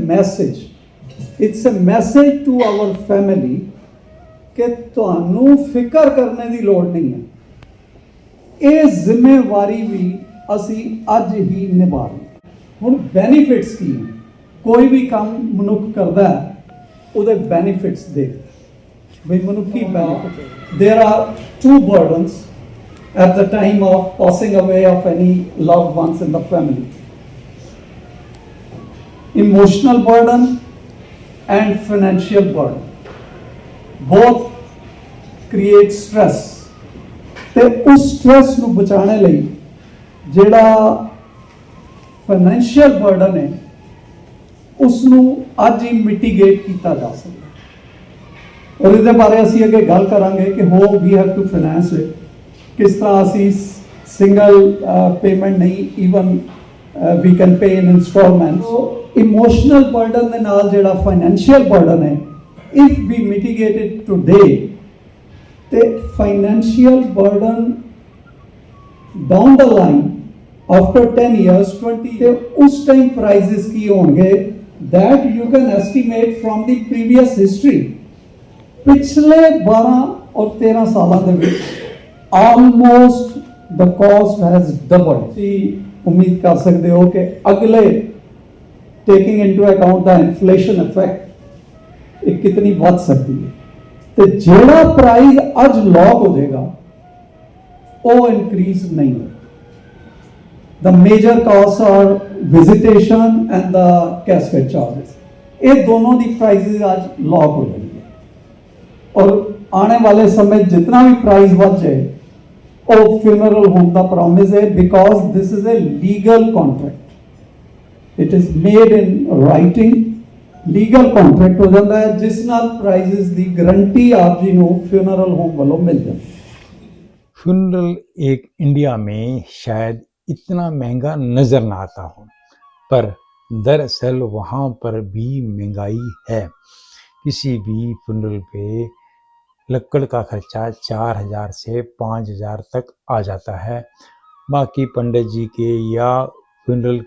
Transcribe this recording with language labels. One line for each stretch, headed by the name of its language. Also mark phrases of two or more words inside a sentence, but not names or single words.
English: a message to our family
Punjabi: ਕਿ ਤੁਹਾਨੂੰ ਫਿਕਰ ਕਰਨੇ ਦੀ ਲੋੜ ਨਹੀਂ ਹੈ ਇਹ ਜ਼ਿੰਮੇਵਾਰੀ ਵੀ ਅਸੀਂ ਅੱਜ ਹੀ ਨਿਭਾਉਣੀ ਹੁਣ ਬੈਨੀਫਿਟਸ ਕੀ ਨੇ ਕੋਈ ਵੀ ਕੰਮ ਮਨੁੱਖ ਕਰਦਾ ਹੈ ਉਹਦੇ ਬੈਨੀਫਿਟਸ ਦੇਖ ਵੀ ਮਨੁੱਖੀ ਬੈਨੀਫਿਟ
English: there are two burdens at the time of passing away of any loved ones in the family. Emotional burden and financial burden. Both create stress.
Punjabi: ਤੇ ਉਸ ਸਟ੍ਰੈਸ ਨੂੰ ਬਚਾਉਣ ਲਈ ਜਿਹੜਾ
English: financial burden
Punjabi: ਹੈ ਉਸ ਨੂੰ ਅੱਜ ਹੀ ਮਿਟੀਗੇਟ ਕੀਤਾ ਜਾ ਸਕਦਾ ਔਰ ਇਹਦੇ ਬਾਰੇ ਅਸੀਂ ਅੱਗੇ ਗੱਲ ਕਰਾਂਗੇ ਕਿ
English: how we have to finance it
Punjabi: ਕਿਸ ਤਰ੍ਹਾਂ ਅਸੀਂ
English: single payment ਨਹੀਂ even we can pay in instalments emotional burden
Punjabi: ਦੇ ਨਾਲ ਜਿਹੜਾ
English: financial burden ਹੈ if we mitigate it today ਤੇ financial burden down the line after 10 years 20
Punjabi: ਤੇ ਉਸ ਟਾਈਮ ਪ੍ਰਾਈਜ਼ਸ ਕੀ ਹੋਣਗੇ
English: that you can estimate from the previous history
Punjabi: ਪਿਛਲੇ 12 ਔਰ 13 ਸਾਲਾਂ ਦੇ ਵਿੱਚ
English: almost the cost has doubled
Punjabi: ਤੁਸੀਂ ਉਮੀਦ ਕਰ ਸਕਦੇ ਹੋ ਕਿ ਅਗਲੇ
English: taking into account the inflation effect
Punjabi: ਇਹ ਕਿਤਨੀ ਵੱਧ ਸਕਦੀ ਹੈ ਤੇ ਜਿਹੜਾ ਪ੍ਰਾਈਸ ਅੱਜ ਲੌਕ ਹੋ ਜਾਏਗਾ ਉਹ ਇਨਕਰੀਜ਼ ਨਹੀਂ ਹੋਏਗਾ
English: The major costs are visitation and the casket charges.
Punjabi: ਇਹ ਦੋਨੋਂ ਦੀ ਪ੍ਰਾਈਸਿਸ ਅੱਜ ਲੌਕ ਹੋ ਜਾਣਗੇ ਔਰ ਆਉਣੇ ਵਾਲੇ ਸਮੇਂ ਜਿੰਨਾ ਵੀ ਪ੍ਰਾਈਸ ਵੱਧ ਜਾਏ ਉਹ
English: funeral home
Punjabi: ਦਾ ਪ੍ਰੋਮਿਸ ਹੈ
English: because this is a legal contract it is made in writing legal contract
Punjabi: ਹੋ ਜਾਂਦਾ ਹੈ ਜਿਸ ਨਾਲ ਪ੍ਰਾਈਸਿਸ ਦੀ ਗਰੰਟੀ ਆਪ ਜੀ ਨੂੰ
English: funeral home
Punjabi: ਵੱਲੋਂ ਮਿਲ ਜਾਂਦੀ ਹੈ
Hindi: फ्यूनरल एक इंडिया में शायद इतना महंगा नज़र ना आता हो पर दरअसल वहाँ पर भी महंगाई है किसी भी फ्यूनरल पे लक्कड़ का खर्चा 4,000 से 5,000 तक आ जाता है बाकी पंडित जी के या फ्यूनरल